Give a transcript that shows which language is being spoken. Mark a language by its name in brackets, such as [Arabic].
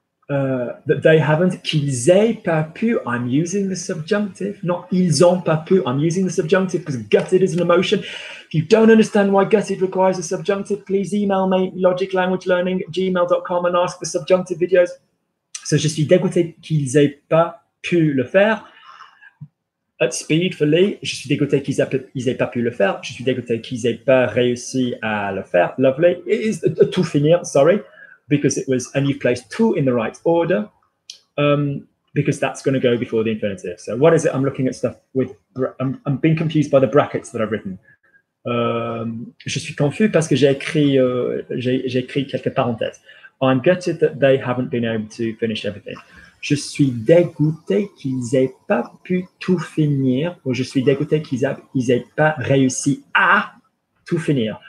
[English] That they haven't, [French] qu'ils aient pas pu. [English] I'm using the subjunctive, not [French] ils ont pas pu. [English] I'm using the subjunctive because gutted is an emotion. If you don't understand why gutted requires a subjunctive, please email me logiclanguagelearning@gmail.com and ask for subjunctive videos. [French] So je suis dégoûté qu'ils aient pas pu le faire. [English] At speed for Lee, [French] je suis dégoûté qu'ils aient pas pu le faire. Je suis dégoûté qu'ils aient pas réussi à le faire. [English] Lovely. It is tout finir, sorry, because it was, and you've placed tout in the right order, because that's going to go before the infinitive. So what is it? I'm looking at stuff with, I'm being confused by the brackets that I've written. [French] Je suis confus parce que j'ai écrit quelques parenthèses. [English] I'm gutted that they haven't been able to finish everything. [French] Je suis dégoûté qu'ils aient pas pu tout finir, ou je suis dégoûté qu'ils aient pas réussi à tout finir.